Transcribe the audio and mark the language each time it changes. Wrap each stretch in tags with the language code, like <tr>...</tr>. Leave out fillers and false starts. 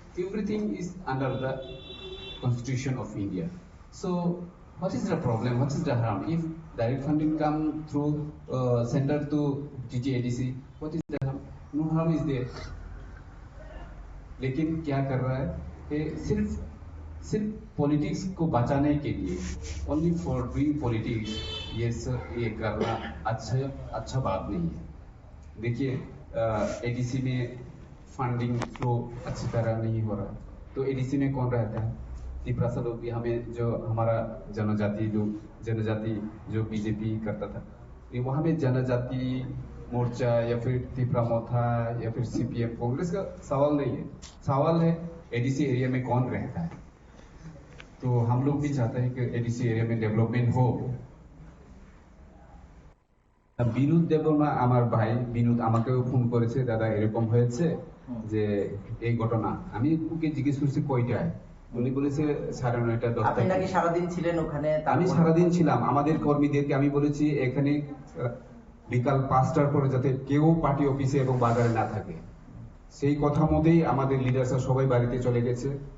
<en>Everything is under the Constitution of India. So what is the problem? What is the harm? If direct funding come through center to TTADC, what is the harm? No harm is there.</en> <hi>लेकिन क्या कर रहा है कि सिर्फ politics को बचाने के लिए,</hi> <en>only for doing politics,</en> <hi>ये करना अच्छा बात नहीं है। देखिए एडीसी में फंडिंग फ्लो अच्छी तरह नहीं हो रहा, तो एडीसी में कौन रहता है? त्रिपुरा से लोग भी, हमें जो हमारा जनजाति जो बीजेपी करता था, ये वहाँ में जनजाति मोर्चा या फिर त्रिपुरा मोथा या फिर सीपीएम कांग्रेस का सवाल नहीं है, सवाल है एडीसी एरिया में कौन रहता है। तो हम लोग भी चाहते हैं कि एडीसी एरिया में डेवलपमेंट हो।</hi> <bn>বিনোদ দেববর্মা আমার ভাই বিনোদ আমাকেও ফোন করেছে, দাদা এরকম হয়েছে যে এই ঘটনা। আমি ওকে জিজ্ঞেস করছি কয়টায়, উনি বলেছে 9:30 10টা। আপনি নাকি সারাদিন ছিলেন ওখানে? আমি সারাদিন ছিলাম। আমাদের কর্মীদেরকে আমি বলেছি এখানে বিকাল 5টার পরে যাতে কেউ পার্টি অফিসে এবং বাজারে না থাকে, সেই কথা মতেই আমাদের লিডাররা সবাই বাড়িতে চলে গেছে।</bn>